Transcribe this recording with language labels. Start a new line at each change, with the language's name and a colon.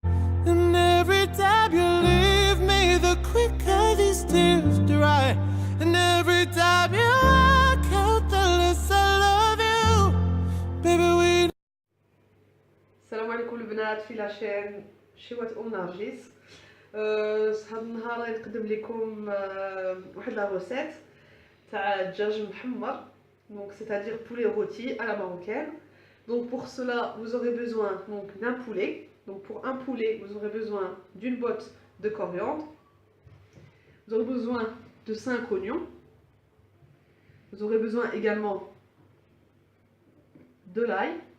English: every time you leave me, the quicker these tears dry. And every time you walk out, the less I love you. Baby, we.
Arabic: السلام عليكم البنات في لاشين شوات نرجس. هذا النهار غادي نقدم لكم واحد لا روسيت تاع الدجاج محمر.
French: Donc c'est-à-dire poulet rôti à la marocaine. Donc pour cela, vous aurez besoin donc d'un poulet. Donc pour un poulet, vous aurez besoin d'une botte de coriandre. Vous aurez besoin de 5 oignons. Vous aurez besoin également de l'ail.